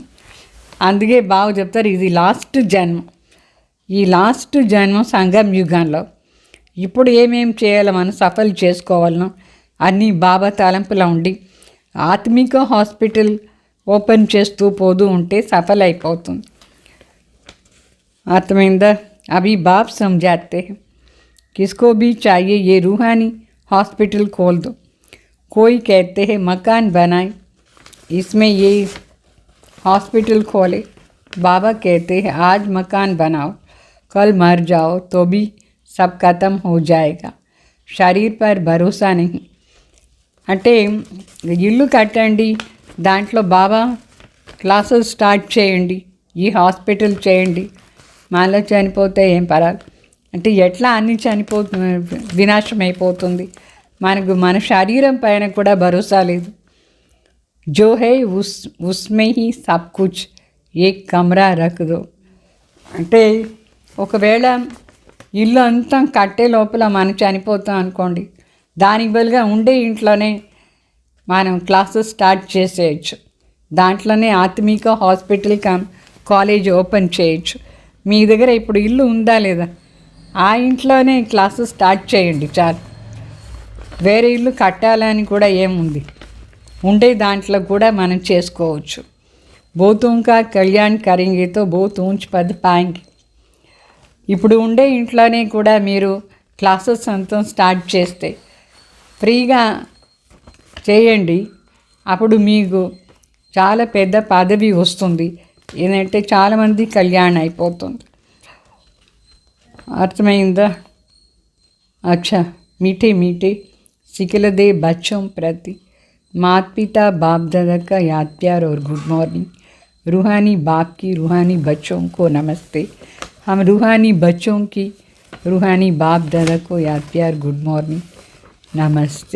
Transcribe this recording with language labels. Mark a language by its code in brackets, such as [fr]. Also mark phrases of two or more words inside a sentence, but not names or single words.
[te] అందుకే బాబు చెప్తారు ఇది లాస్ట్ జన్మ, ఈ లాస్ట్ జన్మ సంఘం యుగంలో. ఇప్పుడు ఏమేం చేయాలో మనం సఫల్ చేసుకోవాలనో అన్నీ బాబా తలంపులో ఉండి ఆత్మిక [en] hospital open [te] చేస్తూ పోతూ ఉంటే సఫల్ అయిపోతుంది. అర్థమైందా? అవి బాబ్ [hi] సమझाते हैं किसको भी चाहिए ये रूहानी हॉस्पिटल खोल दो. कोई कहते हैं मकान बनाए इसमें ये हॉस्पिटल खोले. बाबा कहते हैं आज मकान बनाओ, कल मर जाओ तो भी सब खत्म हो जाएगा, शरीर पर भरोसा नहीं. [te] అంటే ఇల్లు కట్టండి, దాంట్లో బాబా [en] classes start [te] చేయండి, ఈ హాస్పిటల్ చేయండి, మాలో చనిపోతే ఏం పరాలి అంటే ఎట్లా అన్నీ వినాశం అయిపోతుంది. మనకు మన శరీరం పైన కూడా భరోసా లేదు. [hi] जो है उसमें ही सब कुछ एक कमरा रख दो. [te] అంటే ఒకవేళ ఇల్లు అంతా కట్టే లోపల మనం చనిపోతాం అనుకోండి, దానికి బదులుగా ఉండే ఇంట్లోనే మనం [en] classes start [te] చేసేయచ్చు, దాంట్లోనే ఆత్మిక [en] hospital college open [te] చేయొచ్చు. మీ దగ్గర ఇప్పుడు ఇల్లు ఉందా లేదా, ఆ ఇంట్లోనే [en] classes start [te] చేయండి చాలు. వేరే ఇల్లు కట్టాలని కూడా ఏముంది, ఉండే దాంట్లో కూడా మనం చేసుకోవచ్చు. [hi] बहुतों का कल्याण करेंगे तो बहुत ऊंच पद पाएंगे. [te] ఇప్పుడు ఉండే ఇంట్లోనే కూడా మీరు క్లాసెస్ అంతా స్టార్ట్ చేస్తే ఫ్రీగా చేయండి, అప్పుడు మీకు చాలా పెద్ద పదవి వస్తుంది. ఏంటంటే చాలామంది కళ్యాణం అయిపోతుంది. అర్థమైందా? [hi] अच्छा मीठे मीठे सिखलदे बच्चों प्रति माता पिता बाप दादा का याद प्यार और [en] good morning. [hi] रूहानी बाप की रूहानी बच्चों को नमस्ते. हम रूहानी बच्चों की रूहानी बाप दादा को याद प्यार [en] good morning [hi] नमस्ते.